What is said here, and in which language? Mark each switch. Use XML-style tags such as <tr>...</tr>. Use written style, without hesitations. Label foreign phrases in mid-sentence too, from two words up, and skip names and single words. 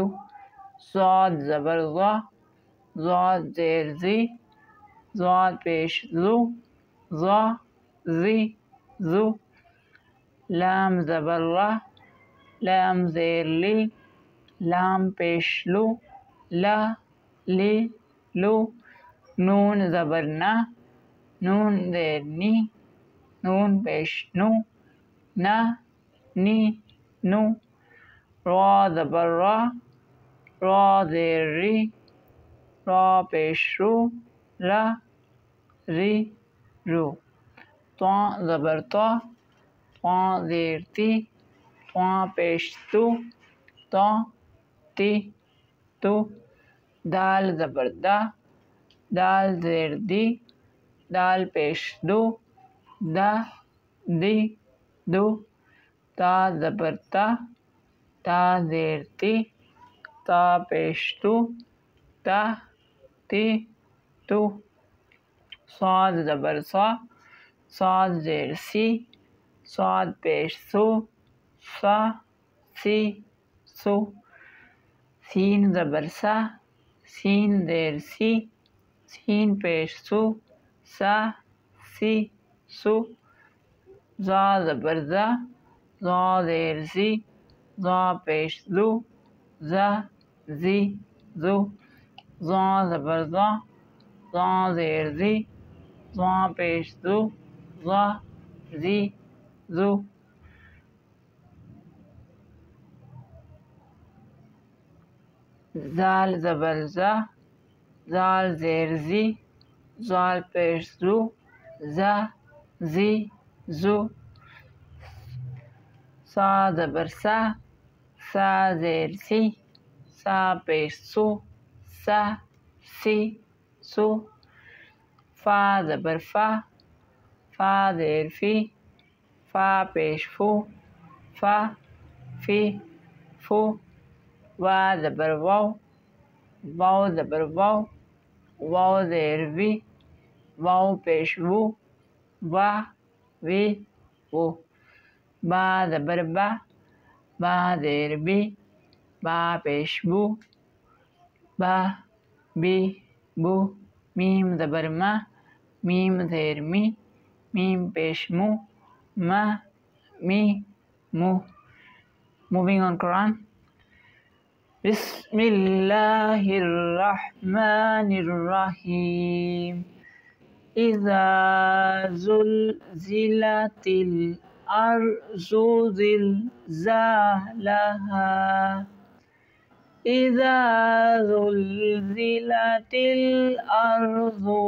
<ur>ضاد زبر ضاد زیر ضی ضاد پیش ضو ضا ضی ضو لام زبر لام زیر لی لام پیش لا لی لو نون زبر نون زیر نی، نون پیش نو، نه نی نو. را زبر را، را زیر ری، را پیش رو، را ری رو. تا زبر تا، تا زیر تی، تا پیش تو، تا تی تو. دال زبر دا، دال زیر دی، دال پیش دو، دا دی دو. تا زبر تا، تا زیر تی، تا پیش تو، تا تی تو. صاد زبر صا، صاد زیر سی، صاد پیش سو، سا سی سو. سین زبر سا، سین زیر سی، سین پیش سو، سا سی سو. زا زبر زا، زا زیر زی، زا پیش زو، زا زی زو. زا زبر زا، زا زیر زی، زا پیش زو، زا زی زو. زال زبر زا، زال زیر زی، زال پیش زو، زا زی زو. سا زبر سا، سا زیر سی، سا پیش سو، سا سی سو. فا زبر فا، فا زیر فی، فا پیش فو، فا فی فو. وا زبر واو، واو زبر واو، واو زیر وی، واو پیش وو، وا وی وو. با زبر با، با زیر بی، با پیش بو، با بی بو. میم زبر ما، میم زیر می، میم پیش مو، ما می مو.</ur> <en>Moving on Quran.</en> <ar>بسم الله الرحمن الرحيم. إذا زلزلت الأرض زلزالها، إذا زلزلت الأرض</ar>